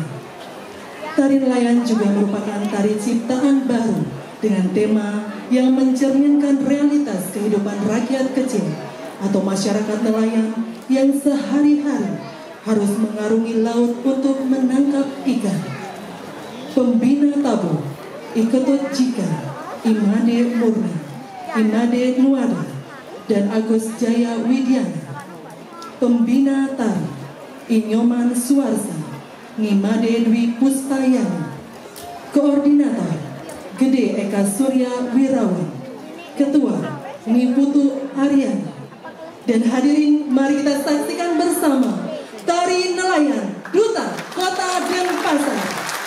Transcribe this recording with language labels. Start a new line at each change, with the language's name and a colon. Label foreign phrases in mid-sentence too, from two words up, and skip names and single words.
Indonesian: Tari nelayan juga merupakan tari ciptaan baru dengan tema yang mencerminkan realitas kehidupan rakyat kecil atau masyarakat nelayan yang sehari-hari harus mengarungi laut untuk menangkap ikan. Pembina tabu Iketut Jika, Imade Murni, Imade Nuada, dan Agus Jaya Widiana. Pembina tari Inyoman Suarsa, Ngimade Dwi Puspayani. Koordinator Gede Eka Surya Wirawan, Ketua Niputu Aryani. Dan hadirin, mari kita saksikan bersama tari nelayan Duta Kota Denpasar.